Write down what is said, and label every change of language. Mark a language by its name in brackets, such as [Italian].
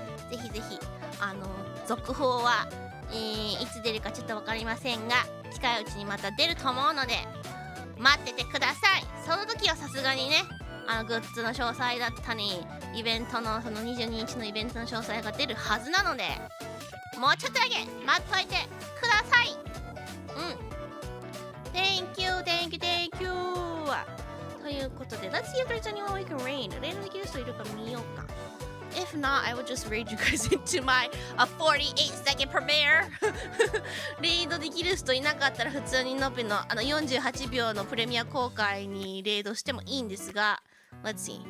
[Japanese] ぜひぜひ続報はいつ出るかちょっと分かりませんが、近いうちにまた出ると思うので待っててください。その時はさすがにね、グッズの詳細だったりイベントのその22日のイベントの詳細が出るはずなので、もうちょっとだけ待っといてください。 [English] Thank you, thank you, thank you. [Japanese] ということで、 [English] Let's see if there's anyone we can raid. [Japanese] レイドできる人いるか見ようか。 [English] If not, I would just raid you guys into my 48-second premiere. [Japanese] レイドできる人いなかったら普通にのぴの48秒のプレミア公開にレイドしてもいいんですが、 [English] Let's see.